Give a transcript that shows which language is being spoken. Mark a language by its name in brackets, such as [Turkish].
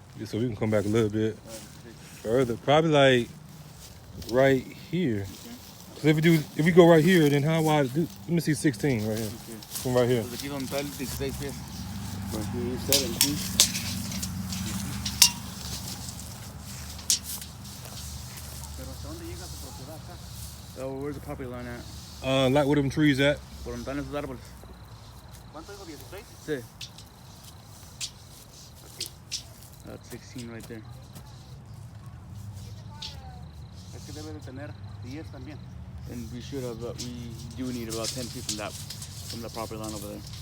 [English] Yeah, so we can come back a little bit further. Probably like right here. So if we go right here, then how wide? Let me see 16 right here. From right here. [Spanish] Pues aquí donde está el 16 pies. Aquí 17. Pero ¿hasta dónde llega su propiedad acá? [English] Oh, where's the property line at? Like where them trees at? [Spanish] Por donde están esos árboles. ¿Cuánto digo? 16. Sí. Aquí. [English] That's 16 right there. [Spanish] Es que debe de tener 10 también. [English] And we should have, we do need about 10 feet from the property line over there.